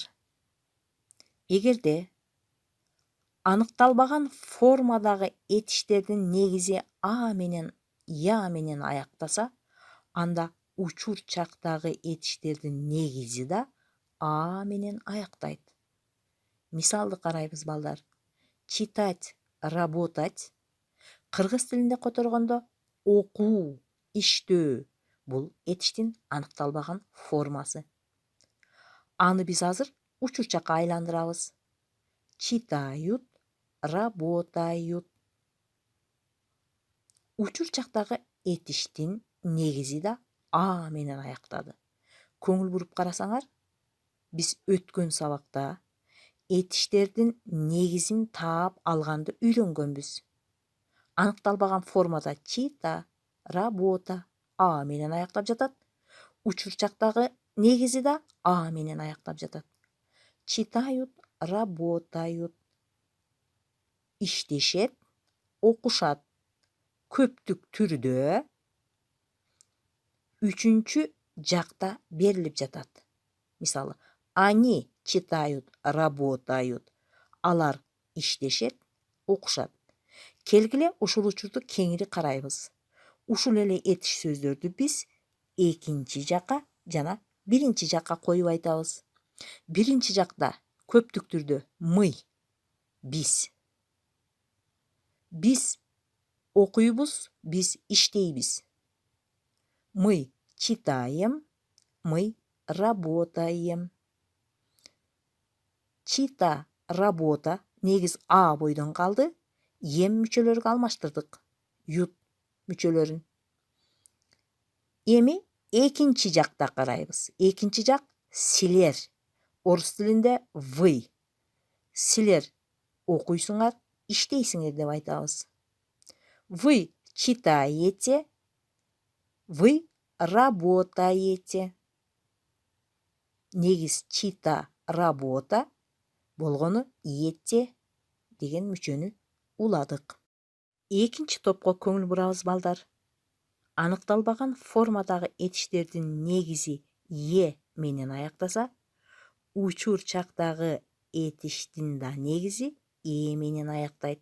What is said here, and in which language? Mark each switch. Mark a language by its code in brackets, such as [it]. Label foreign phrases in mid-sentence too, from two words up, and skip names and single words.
[ky] Эгерде аныкталбаган формадагы этиштердин негизи «а» менен «я» менен аяктаса, анда учур чактагы этиштердин негизи да «а» менен аяктайт. Мисалды карайбыз, балдар. [ru] Читать, работать. [ky] Кыргыз тилинде которгондо окуу, иштөө бул этиштин аныкталбаган формасы. Аны биз азыр учур чакка айландырабыз. [ru] Читают, работают. [ky] Учур чактагы этиштин негизи да «а» менен аяктады. Көңүл буруп карасаңар, биз өткөн сабакта этиштердин негизин таап алганды үйрөнгөнбүз. Аныкталбаган формада [ru] чита, работа [ky] «а» менен аяктап жатат. Учур чактагы негизи да «а» менен аяктап жатат. [ru] Читают, работают. [ky] Иштешет, окушат. Көптүк түрдө үчүнчү жакта берилип жатат. Мисалы, [ru] они читают, работают. [ky] Алар иштешет, окушат. Келгиле ушул учурду кеңири карайбыз. Ушул эле этиш сөздөрдү биз экинчи жакка жана биринчи жакка коюп айтабыз. Биринчи жакта көптүк түрдө мы, биз. Биз окуйбуз, биз иштейбиз. [ru] Мы читаем, мы работаем. Чита, работа [ky] негиз А бойдон калды. Ем мүчөлөргө алмаштырдык. Ют мүчөлөрүн. Эми экинчи жакта карайбыз. Экинчи жак силер. Орус тилинде вы. Силер окуйсуңар, иштейсиңер деп айтабыз. Вы читаете, вы работаете. Негиз [ru] чита, работа [ky] болгону ете деген мүчөнү уладык. Экинчи топко көңүл бурабыз балдар. Аныкталбаган формадагы этиштердин негизи е менен аяктаса, учур чактагы этиштин да негизи е менен аяктайт.